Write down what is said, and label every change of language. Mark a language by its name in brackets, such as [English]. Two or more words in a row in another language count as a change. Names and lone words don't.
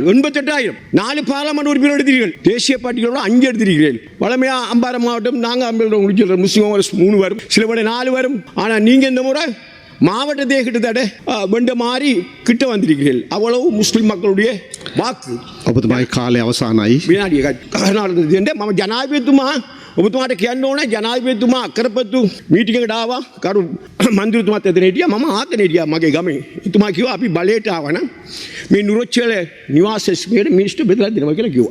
[Tamil] 88,000. 4 பார்லமெண்ட் உறுப்பினர் எடுத்தீர்கள், தேசிய பார்ட்டிகளோட 5 எடுத்தீர்கள். வளமையாக அம்பாறை மாவட்டம் நாங்கள் அம்பேல முடிச்சு முஸ்லீம் 3 வரும், சில முறை 4 வரும். ஆனால் நீங்கள் இந்த முறை மாவட்டத்தை கிட்டத்தட்ட வெண்ட மாறி கிட்ட வந்திருக்கிறீர்கள். அவ்வளவு முஸ்லிம் மக்களுடைய வாக்கு. [Sinhala] කාලය අවසානයි. විනාඩිය දෙන්න. මම ජනාධිපතිතුමා ඔබතුමාට කියන්න ඕන, ජනාධිපතිතුමා අකරපත්තු මීටින් එකට ආවා. කරු මන්ත්‍රීතුමාත් එතන හිටියා, මම ආතන හිටියා මගේ ගමේ. එතුමා කිව්වා අපි බලයට ආවනම් මේ නුරච්චල නිවාසයේ මිනිස්ටර් බෙදලා දෙනවා කියලා කිව්වා.